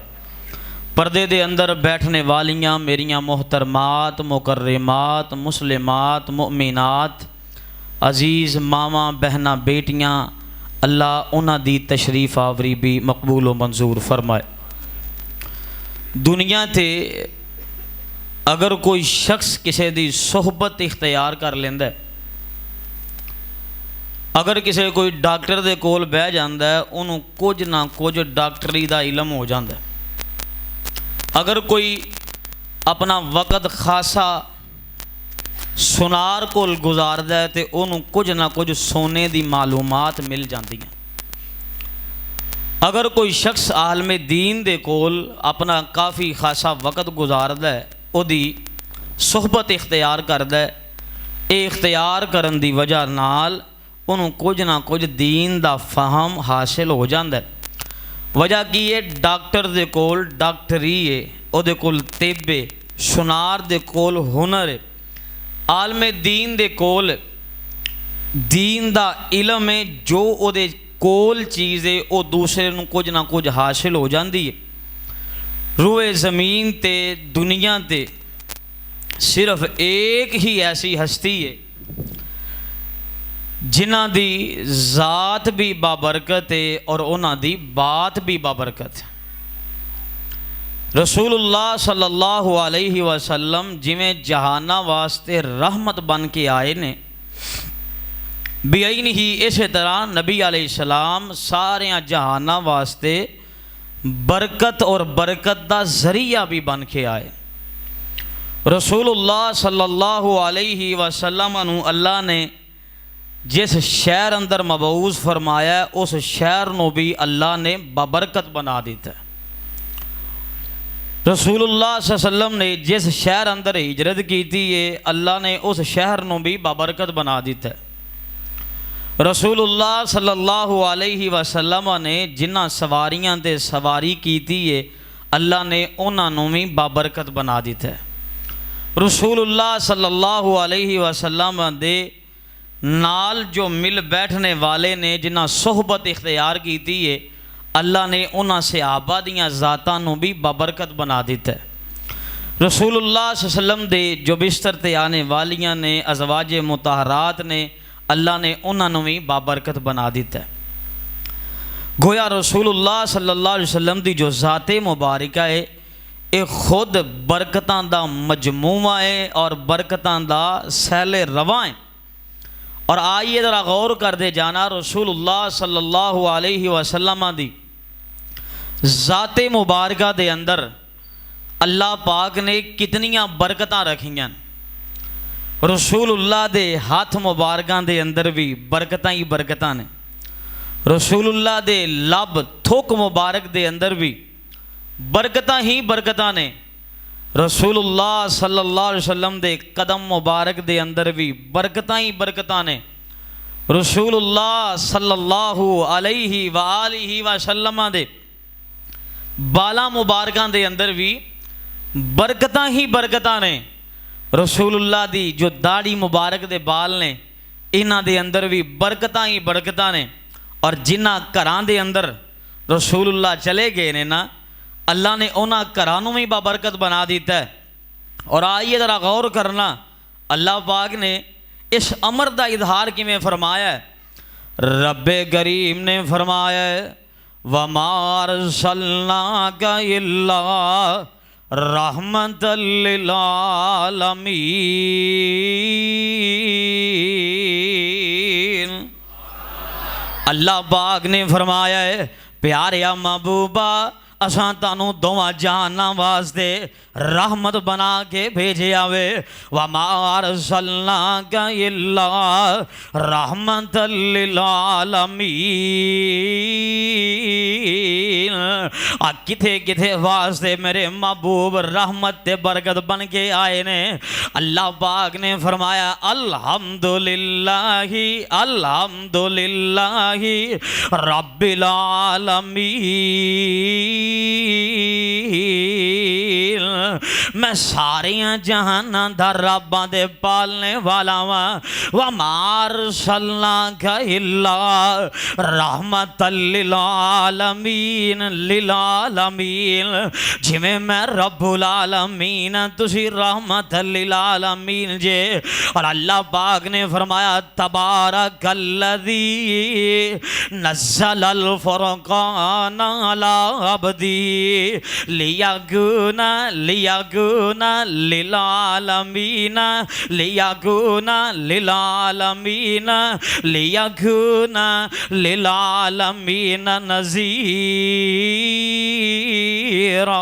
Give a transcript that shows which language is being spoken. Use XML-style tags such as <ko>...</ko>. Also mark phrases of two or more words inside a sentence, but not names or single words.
<pa>پردے دے اندر بیٹھن والیاں میریاں محترمات مکرمات مسلمات مومنات عزیز ماواں بھیناں بیٹیاں، اللہ اوہناں دی تشریف آوری وی مقبول و منظور فرمائے. دنیا تے اگر کوئی شخص کسے دی صحبت اختیار کر لیندا اے، اگر کسے کوئی ڈاکٹر دے کول بہہ جاندا اے، اوہناں نوں کجھ نہ کجھ ڈاکٹری دا علم ہو جاندا اے. اگر کوئی اپنا وقت خاصا سنیار کول گزاردا اے تے اوہناں نوں کجھ نہ کجھ سونے دی معلومات مل جاندیاں نیں. اگر کوئی شخص عالم دین دے کول اپنا کافی خاصا وقت گزاردا اے، اوہدی صحبت اختیار کردا اے، ایہہ اختیار کرن دی وجہ نال اوہناں نوں کجھ نہ کجھ دین دا فہم حاصل ہو جاندا اے. وجہ کی اے، ڈاکٹر دے کول ڈاکٹری اے، اوہدے کول طب اے، سنیار دے کول ہنر اے، عالم دین دے کول دین دا علم اے. جو اوہدے کول چیز اے اوہ دوجے نوں کجھ نہ کجھ حاصل ہو جاندی اے. روئے زمین تے دنیا تے صرف اک ہی ایسی ہستی اے جنہاں دی ذات وی بابرکت اے تے اوہناں دی بات وی بابرکت اے. رسول اللہ</pa> <ar>صلى الله عليه وسلم</ar> <pa>جیویں جہاناں واسطے رحمت بن کے آئے نیں، بعینہٖ ایس طرح نبی علیہ السلام سارے جہاناں واسطے برکت تے برکت دا ذریعہ وی بن کے آئے. رسول اللہ</pa> <ar>صلى الله عليه وسلم</ar> <pa>نوں اللہ نے جس شہر اندر مبعوث فرمایا اوس شہر نوں وی اللہ نے بابرکت بنا دتا اے. رسول اللہ</pa> <ar>صلى الله عليه وسلم</ar> <pa>نے جس شہر اندر ہجرت کیتی سی، اللہ نے اوس شہر نوں وی بابرکت بنا دتا اے. رسول اللہ</pa> <ar>صلى الله عليه وسلم</ar> <pa>نے جنہاں سواریاں تے سواری کیتی سی، اللہ نے اوہناں نوں وی بابرکت بنا دتا اے. رسول اللہ</pa> <ar>صلى الله عليه وسلم</ar> <pa>دے نال جو مل بیٹھن والے نیں جنہاں صحبت اختیار کیتی سی، اللہ نے اوہناں صحابہ دیاں ذاتاں نوں وی بابرکت بنا دتا اے. رسول اللہ</pa> <ar>صلى الله عليه وسلم</ar> <pa>دے جو بستر تے آن والیاں نیں ازواج مطہرات نیں، اللہ نے اوہناں نوں وی بابرکت بنا دتا اے. گویا رسول اللہ</pa> <ar>صلى الله عليه وسلم</ar> <pa>دی جو ذات مبارکہ اے، ایہہ خود برکتاں دا مجموعہ اے تے برکتاں دا سیل رواں اے. تے آؤ ذرا غور کردے جانا, رسول اللہ</pa> <ar>صلى الله عليه وسلم</ar> <pa>دی ذات مبارکہ دے اندر اللہ پاک نے کنیاں برکتاں رکھیاں. رسول اللہ دے ہتھ مبارکاں دے اندر وی برکتاں ای برکتاں نیں. رسول اللہ دے لب تھک مبارک دے اندر وی برکتاں ای برکتاں نیں. رسول اللہ</pa> <ar>صلى الله عليه وسلم</ar> <pa>دے قدم مبارک دے اندر وی برکتاں ای برکتاں نیں. رسول اللہ</pa> <ar>صلى الله عليه وآله وسلم</ar> <pa>دے والاں مبارکاں دے اندر وی برکتاں ای برکتاں نیں. رسول اللہ دی جو داڑھی مبارک دے وال نیں ایہناں دے اندر وی برکتاں ای برکتاں نیں. تے جنہاں گھراں دے اندر رسول اللہ چلے گئے نیں ناں، اللہ نے اوہناں گھراں نوں وی بابرکت بنا دتا اے. تے آؤ ذرا غور کرنا، اللہ پاک نے ایس امر دا اظہار کیویں فرمایا اے. ربِ کریم نے فرمایا اے,</pa> <ar>وَمَا أَرْسَلْنَاكَ إِلَّا رَحْمَةً لِلْعَالَمِينَ.</ar> <pa>اللہ پاک نے فرمایا اے، پیاریا محبوبا اساں تینوں دوواں جہاناں واسطے رحمت بنا کے بھیجیا اے.</pa> <ar>وَمَا أَرْسَلْنَاكَ إِلَّا رَحْمَةً لِلْعَالَمِينَ.</ar> <pa>آ کتھے کتھے واسطے میرے محبوب رحمت تے برکت بن کے آئے نیں. اللہ پاک نے فرمایا,</pa> <ar>الْحَمْدُ لِلَّهِ الْحَمْدُ لِلَّهِ رَبِّ الْعَالَمِينَ.</ar> <pa>میں سارے جہاناں دا رب آں، پالن والا آں.</pa> <ar>وَمَا أَرْسَلْنَاكَ إِلَّا رَحْمَةً لِلْعَالَمِينَ. لِلْعَالَمِينَ</ar> <pa>جیویں میں</pa> <ar>رَبُّ الْعَالَمِينَ</ar> <pa>تسی</pa> <ar>رَحْمَةٌ لِلْعَالَمِينَ</ar> <pa>او. تے اللہ پاک نے فرمایا,</pa> <ar>تَبَارَكَ الَّذِي نَزَّلَ الْفُرْقَانَ عَلَىٰ عَبْدِهِ لِيَكُونَ لِلْعَالَمِينَ لِيَكُونَ لِلْعَالَمِينَ لِيَكُونَ لِلْعَالَمِينَ نَذِيرًا.</ar>